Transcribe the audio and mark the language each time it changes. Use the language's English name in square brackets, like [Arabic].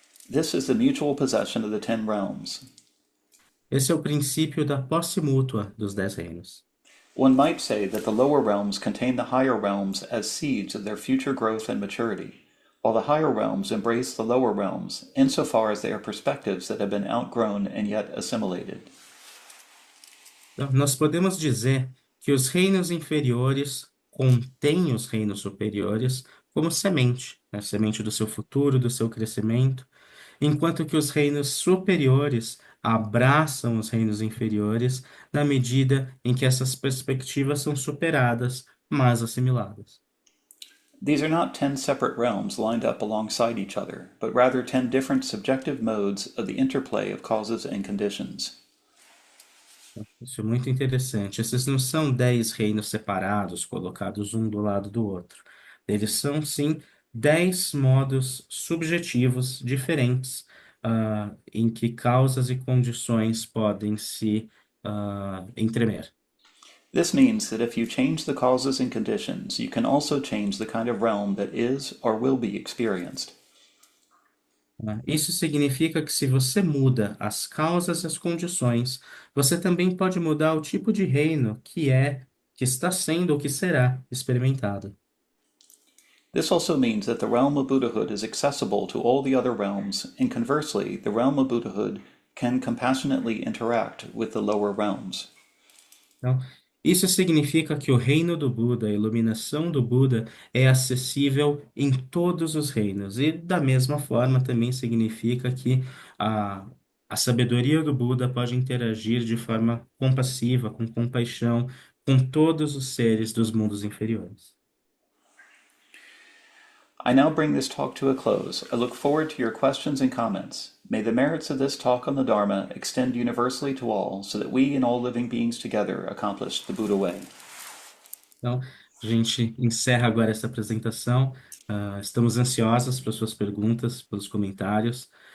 [English] This is the mutual possession of the 10 realms. [Portuguese] Esse é o princípio da posse mútua dos 10 reinos. [English] One might say that the lower realms contain the higher realms as seeds of their future growth and maturity, while the higher realms embrace the lower realms insofar as they are perspectives that have been outgrown and yet assimilated. [Portuguese] Então, nós podemos dizer que os reinos inferiores contêm os reinos superiores como semente, né? Semente do seu futuro, do seu crescimento, enquanto que os reinos superiores abraçam os reinos inferiores na medida em que essas perspectivas são superadas, mas assimiladas. [English] These are not 10 separate realms lined up alongside each other, but rather 10 different subjective modes of the interplay of causes and conditions. [Portuguese] Isso é muito interessante. Esses não são 10 reinos separados, colocados um do lado do outro. Eles são, sim, 10 modos subjetivos diferentes, em que causas e condições podem se entremer. [English] This means that if you change the causes and conditions, you can also change the kind of realm that is or will be experienced. [Portuguese] Né? Isso significa que se você muda as causas e as condições, você também pode mudar o tipo de reino que está sendo ou que será experimentado. [English] This also means that the realm of Buddhahood is accessible to all the other realms, and conversely, the realm of Buddhahood can compassionately interact with the lower realms. [Portuguese] Então, isso significa que o reino do Buda, a iluminação do Buda, é acessível em todos os reinos. E, da mesma forma, também significa que a, a sabedoria do Buda pode interagir de forma compassiva, com compaixão, com todos os seres dos mundos inferiores. [English] I now bring this talk to a close. I look forward to your questions and comments. May the merits of this talk on the Dharma extend universally to all, so that we and all living beings together accomplish the Buddha way. [Portuguese] Então, a gente encerra agora essa apresentação. Estamos ansiosos pelas suas perguntas, pelos comentários.